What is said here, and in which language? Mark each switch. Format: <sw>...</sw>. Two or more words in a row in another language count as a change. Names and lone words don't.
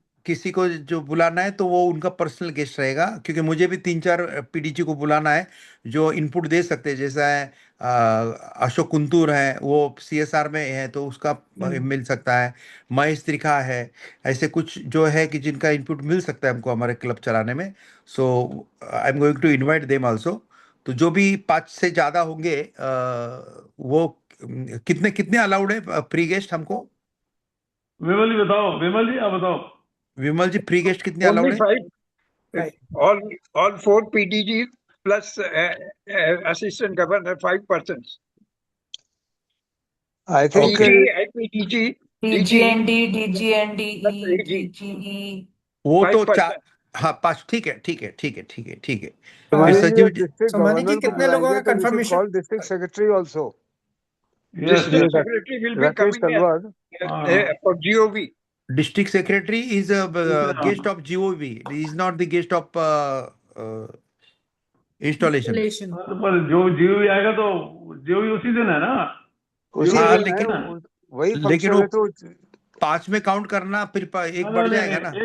<hi>बाद किसी को जो बुलाना है तो वो उनका</hi> <en>personal guest</en> <hi>रहेगा, क्योंकि मुझे भी 3-4 पीडीजी को बुलाना है जो इनपुट दे सकते हैं, जैसा है अशोक कुंतूर है, वो सीएसआर में है तो उसका मिल सकता है, महेश त्रिखा है, ऐसे कुछ जो है कि जिनका इनपुट मिल सकता है हमको हमारे क्लब चलाने में।</hi> <en>so I am going to invite them also.</en> <hi>तो जो भी 5 से ज्यादा होंगे वो कितने कितने अलाउड है</hi> <en>pre guest</en> <hi>हमको? विमल जी बताओ, विमल जी आप बताओ। विमल जी,</hi> <en>pre guest</en> <hi>कितने</hi> <en>Only</en> <hi>अलाउड है?</hi> <en>5. Right. All 4 PDG plus assistant governor, 5 persons. I think DG, IPDG, DGND, DGNDE, plus AG, DGE.</en> <hi>वो 5 तो</hi> <en>persons.</en> <hi>हाँ 5, ठीक है ठीक है ठीक है ठीक है ठीक है। फिर Somani ji, संजीव जी, district Somani ji, governor को कितने लोगों बुलाएंगे का</hi> <en>तो we should confirmation? call district secretary also. yes District yes. secretary will be Rakesh coming Talwar. for GOV. district secretary is</en> <hi>हाँ।</hi> <en>guest of GOV, is not the guest of installation. Installation.</en> <hi>पर जो जीओ आएगा तो जीओ उसी दिन है ना। उसी हाँ, दिन है, लेकिन वही लेकिन फंक्शन वो है तो 5 में काउंट करना, फिर एक बढ़ जाएगा ना।</hi>